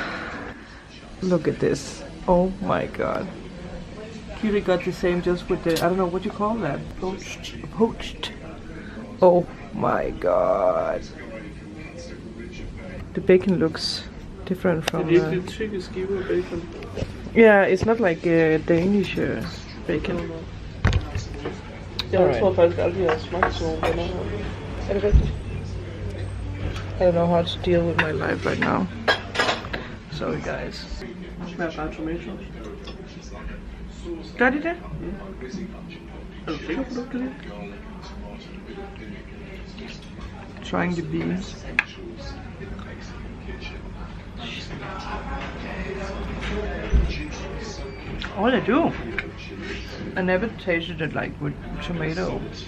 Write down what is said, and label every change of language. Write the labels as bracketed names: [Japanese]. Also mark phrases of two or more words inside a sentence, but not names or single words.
[English] Look at this. Oh my god. Kiri got the same just with the, I don't know what you call that. Poached. Oh my god. The bacon looks different from [Danish] Det er virkelig tykke skiver bacon. [English] yeah, it's not like Danish bacon. [Danish] Jeg tror faktisk aldrig, jeg har smagt sådan nogle bananer. Er det rigtigt? [English] I don't know how to deal with my life right now. Sorry guys. [Danish] Smager bare tomato. Gør de det? Er du sikker på, det? [English] Trying the beans. All I do. I never tasted it like with tomato.